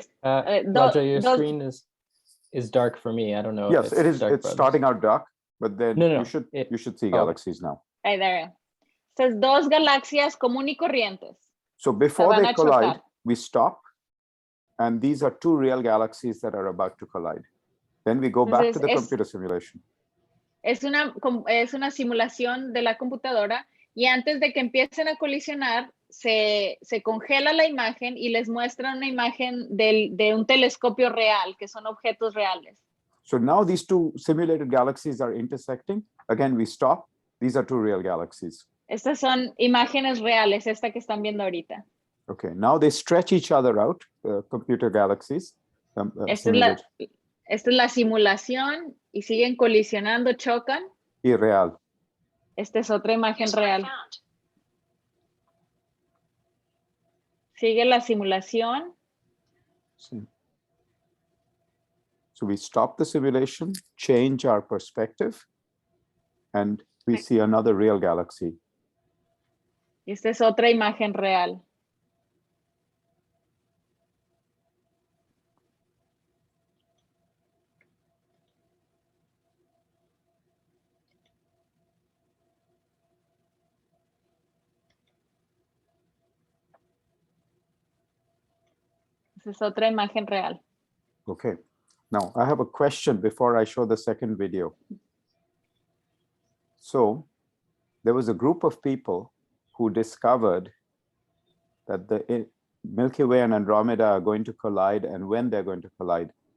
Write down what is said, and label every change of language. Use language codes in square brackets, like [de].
[en] Raja, your screen is dark for me. I don't know. Yes, if it is. It's starting out dark, but then No, you should see galaxies now. [es] Ahí, [en] there. [es] Entonces, dos galaxias común y corrientes. [en] So before they collide, [es] chocar. [en] we stop, and these are two real galaxies that are about to collide. Then we go back to the computer simulation. [es] Es una simulación de la computadora y antes de que empiecen a colisionar, se congela la imagen y les muestra una imagen de un telescopio real, que son objetos reales. [en] So now these two simulated galaxies are intersecting. Again, we stop. These are two real galaxies. [es] Estas son imágenes reales, esta que están viendo ahorita. [en] Okay, now they stretch each other out, computer galaxies. [es] Esta es la simulación y siguen colisionando, chocan. Y real. Esta es otra imagen real. Sigue la simulación. Sí. [en] So we stop the simulation, change our perspective, and we see another real galaxy. [es] Y esta es otra imagen real. Esta es otra imagen real. [en] Okay. Now I have a question before I show the second video. So there was a group of people who discovered that the Milky Way and Andromeda are going to collide and when they're going to collide.